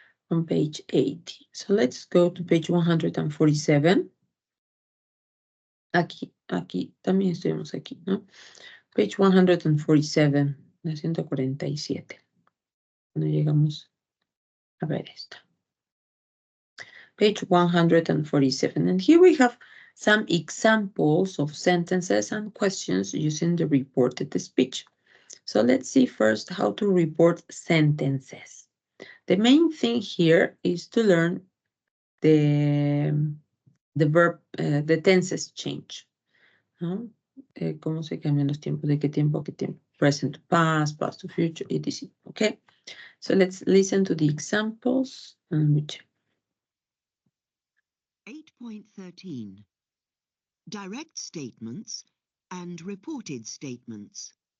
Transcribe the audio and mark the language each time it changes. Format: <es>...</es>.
<en>On page 80. So let's go to page 147.</en> <es>Aquí también estuvimos aquí, ¿no?</es> <en>Page 147,</en> <es>la 147. Cuando llegamos a ver esta.</es> <en>Page 147. And here we have some examples of sentences and questions using the reported speech. So let's see first how to report sentences. The main thing here is to learn the verb, the tenses change.</en> <es>¿No? ¿Cómo se cambian los tiempos? ¿De qué tiempo a qué tiempo?</es> <en>Present to past, past to future, etc. Okay, so let's listen to the examples and we check. 8.13 Direct statements and reported statements.</en>